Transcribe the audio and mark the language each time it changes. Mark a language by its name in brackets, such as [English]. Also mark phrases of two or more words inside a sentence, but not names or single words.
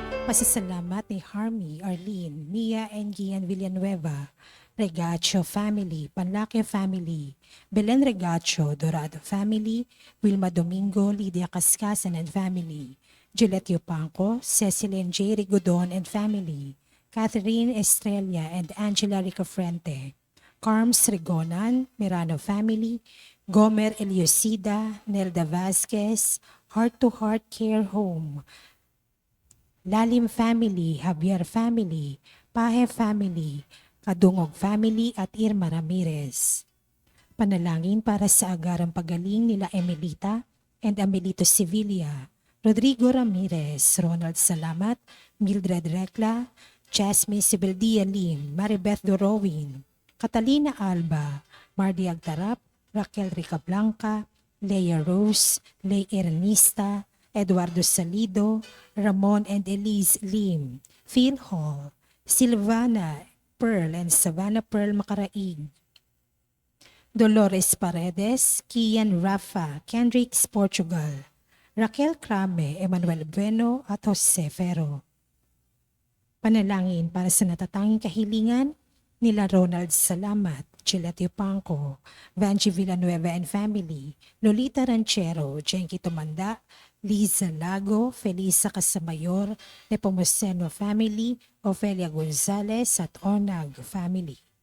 [Filipino] Pasasalamat ni Harmy, Arlene, Mia, and Gian Villanueva, Regacho family, Panlacchio family, Belen Regacho, Dorado family, Wilma Domingo, Lydia Cascasan [English] and family, [Filipino] Gillette Yupanco, Cecil and J. Rigodon [English] and family, [Filipino] Catherine Estrella and Angela Ricofrente, Carms Rigonan, Mirano family, Gomer Eliosida, Nelda Vasquez, Heart to Heart Care Home, Lalim family, Javier family, Pahe family, Kadungog [English] family at [Filipino] Irma Ramirez. Panalangin para sa agarang pagaling nila Emelita and Amelito Sevilla, Rodrigo Ramirez, Ronald Salamat, Mildred Recla, Jasmine Sibeldia Lim, Maribeth Dorowin, Catalina Alba, Mardy Agtarap, Raquel Ricablanca, Leia Rose, Lay Ernista, Eduardo Salido, Ramon and Elise Lim, Phil Hall, Silvana Pearl and Savannah Pearl Macaraig, Dolores Paredes, Kian Rafa, Kendricks Portugal, Raquel Crame, Emmanuel Bueno at Jose Ferro. Panalangin para sa natatanging kahilingan nila Ronald Salamat, Gillette Yupanco, Vanji Villanueva [English] and family, [Filipino] Lolita Ranchero, Jenky Tumanda, Liza Lago, Felisa Casamayor, Nepomuceno family, Ofelia Gonzalez at Onag family.